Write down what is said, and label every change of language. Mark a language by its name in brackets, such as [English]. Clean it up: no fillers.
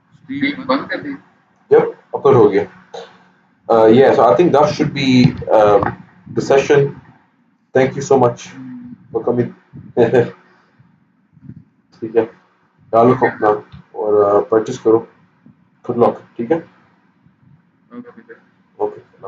[English] Yep, upload [Hindi] हो गया. [English] Yeah, so I think that should be the session. Thank you so much for coming. [Hindi] ठीक है, डालो अपना और परचेस करो. [English] Good luck, [Hindi] ठीक है? [English] Okay.